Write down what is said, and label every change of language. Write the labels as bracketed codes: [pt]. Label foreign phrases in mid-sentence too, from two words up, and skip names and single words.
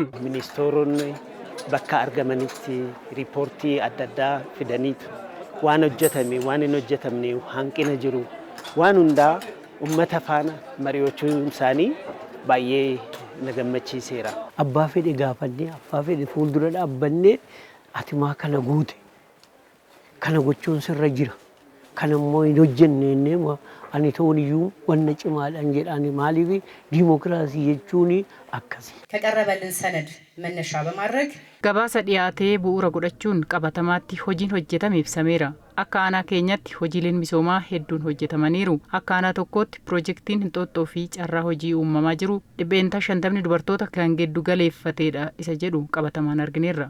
[om] Ministeeronni bakka argamanitti riipoortii adda addaa fidaniitu waan hojjetame waan hin hojjetamne hanqina jiru waan hundaa uummata faana mari'achuun isaanii baay'ee na gammachiiseera. Abbaa fedhe gaafannee abbaa fedhe fuuldura dhaabbannee ati maa kana guute kana gochuun sirra jira kana immoo hin hojjenne ani ta'uun iyyuu wanna cimaadhaan jedhani maaliif ዲሞክራሲ jechuun akkasi [am] ከቀረበልን ሰነድ መነሻ በማድረግ [om] gabaasa dhiyaatee bu'uura godhachuun qabatamaatti hojiin hojjetame ibsameera. Akka aanaa keenyatti hojiileen misoomaa hedduun hojjetamaniiru. Akka aanaa tokkootti piroojeektiin Hinxooxxoo fi carraa hojii uumamaa jiru 50% dubartoota kan giddu galeeffatedha isa jedhu qabatamaan argineerra.